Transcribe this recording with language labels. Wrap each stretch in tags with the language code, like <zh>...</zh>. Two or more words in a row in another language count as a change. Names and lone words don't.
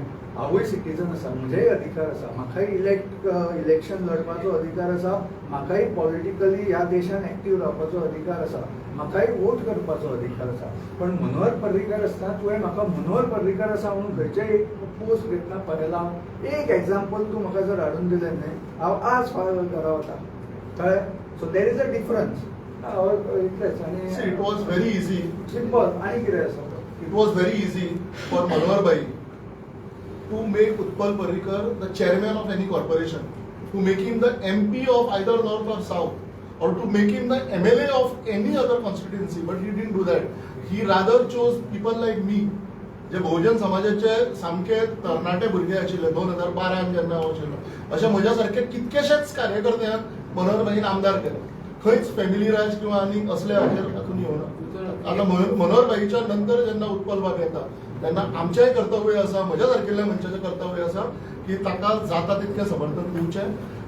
<kok>हांवूय सिटीजन आसा, म्हजेय अधिकार आसा, म्हाकाय इलेक्शन लडपाचो अधिकार आसा, म्हाकाय पॉलिटिकली ह्या देशान एक्टीव रावपाचो अधिकार आसा, म्हाकाय वोट करपाचो अधिकार आसा. पण मनोहर पर्रीकर आसतना तुवें म्हाका मनोहर पर्रीकर आसा म्हणून खंयचेय एक पोस्ट घेतना पळयला. एक एग्जाम्पल तूं म्हाका जर हाडून दिलें न्ही, हांव आज फायल रावता, कळ्ळें.</kok> <en>So there is a difference.</en> <kok>इतलेंच. आनी</kok> <en>It was very easy.</en> <kok>सिंपल. आनी कितें आसा,</kok> <en>It was very easy for Manohar Bhai to make Utpal Parrikar the chairman of any corporation, to make him the MP of either North or South, or to make him the MLA of any other constituency. But he didn't do that. He rather chose people like me,</en> <kok>जे बहुजन समाजाचे सामके तरणाटे भुरगे आशिल्ले 2012 जेन्ना हांव आशिल्लो, अशे म्हज्या सारखे कितकेशेच कार्यकर्त्यांक मनोहर भाईन आमदार केले. खंयच फॅमिली राज किंवा आनी असले हाचेर हातून येवना. आता मनोहर भाईच्या नंतर जेन्ना उत्पल बाब येता तेन्ना आमचेंय कर्तव्य आसा, म्हज्या सारकिल्ल्या मनशाचें कर्तव्य आसा की ताका जाता तितकें समर्थन दिवचें.</kok>